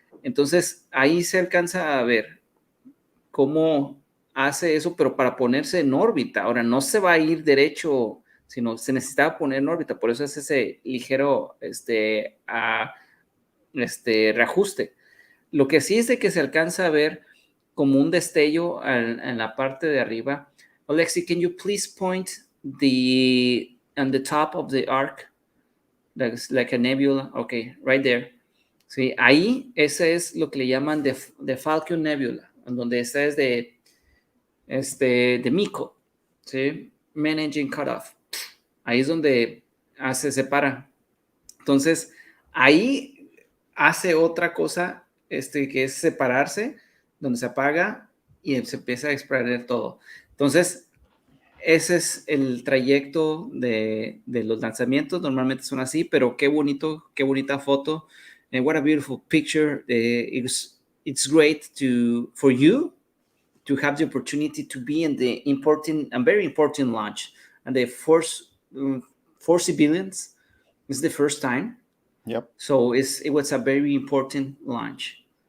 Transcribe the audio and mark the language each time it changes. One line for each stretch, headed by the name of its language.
Spanish: Entonces, ahí se alcanza a ver cómo hace eso, pero para ponerse en órbita. Ahora, no se va a ir derecho, sino se necesitaba poner en órbita. Por eso es ese ligero reajuste. Lo que sí es de que se alcanza a ver como un destello en la parte de arriba.
English: Alexi, can you please point on the top of the arc? That's like a nebula. Okay, right there.
Spanish: Sí, ahí ese es lo que le llaman de Falcon Nebula, en donde esta es de Mico, ¿sí? Main Engine Cutoff. Ahí es donde se separa. Entonces, ahí hace otra cosa, que es separarse, donde se apaga y se empieza a extraer todo. Entonces, ese es el trayecto de los lanzamientos. Normalmente son así, pero qué bonito, qué bonita foto.
English: And what a beautiful picture. It's great for you to have the opportunity to be in the important and very important launch. And the four civilians is the first time. Yep. So it was a very important launch.